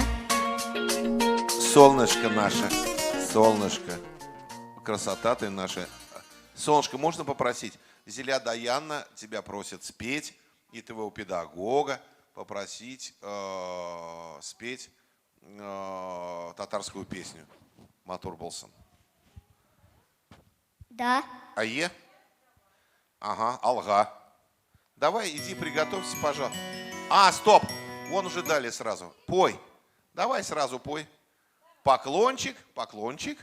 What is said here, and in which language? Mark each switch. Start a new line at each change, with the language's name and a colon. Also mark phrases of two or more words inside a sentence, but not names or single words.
Russian: Солнышко наше, солнышко. Красота ты наша. Солнышко, можно попросить? Зиля Даяна тебя просит спеть, и твоего педагога попросить спеть татарскую песню. Матур Болсын. Да.
Tatar: Ае? Ага, алга.
Russian: Давай, иди приготовься, пожалуйста. А, стоп! Вон уже дали сразу. Пой. Давай сразу пой. Поклончик, поклончик.